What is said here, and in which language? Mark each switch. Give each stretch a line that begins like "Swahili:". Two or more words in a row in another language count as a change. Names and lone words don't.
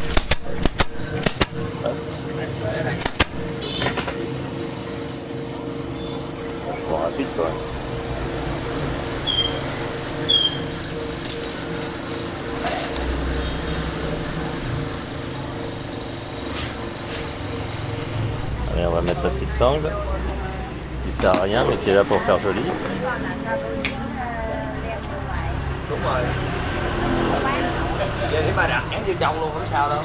French: Vachement rapide quand même. Allez, on va mettre la petite sangle qui sert à rien mais qui est là pour faire joli.
Vietnamese: Vậy thì bà đặt em vô trong luôn không sao đâu.